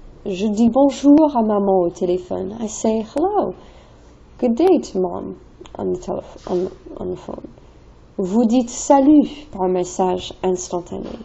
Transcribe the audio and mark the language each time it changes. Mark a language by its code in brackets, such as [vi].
[fr] Je dis bonjour à maman au téléphone. [en] I say hello. Good day to mom on the phone. [fr] Vous dites salut par message instantané.